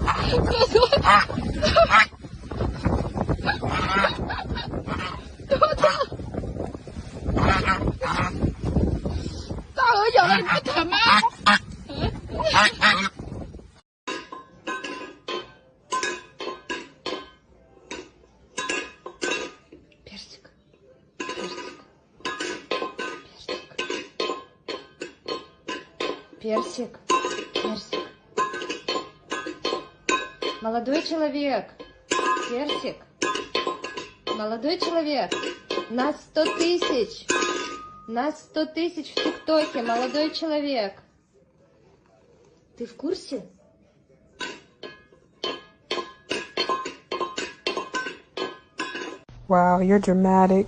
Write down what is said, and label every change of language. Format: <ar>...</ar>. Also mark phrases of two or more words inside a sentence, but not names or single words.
<zh>大鹅咬了你不疼吗？Персик.</zh> <ru>Персик. Персик. Молодой человек. Персик. Молодой человек. Нас 100 тысяч. Нас 100 тысяч в ТикТоке. Молодой человек. Ты в курсе?</ru> <en>Wow, you're dramatic.</en>